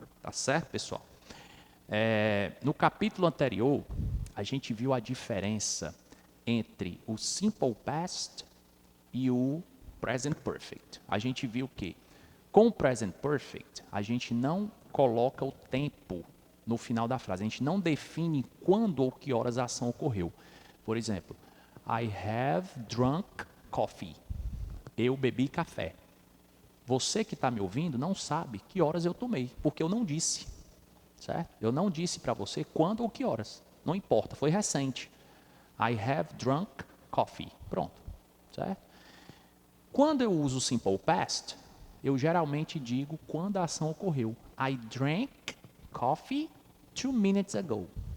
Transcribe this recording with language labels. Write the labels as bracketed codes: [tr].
[pt] Tá certo, pessoal? No capítulo anterior, a gente viu a diferença entre o simple past e o present perfect. A gente viu que com o present perfect, a gente não coloca o tempo no final da frase. A gente não define quando ou que horas a ação ocorreu. Por exemplo, [en] I have drunk coffee. [pt] Eu bebi café. Você que está me ouvindo não sabe que horas eu tomei, porque eu não disse. Certo? Eu não disse para você quando ou que horas. Não importa, foi recente. [en] I have drunk coffee. [pt] Pronto. Certo? Quando eu uso o simple past, eu geralmente digo quando a ação ocorreu. [en] I drank coffee 2 minutes ago.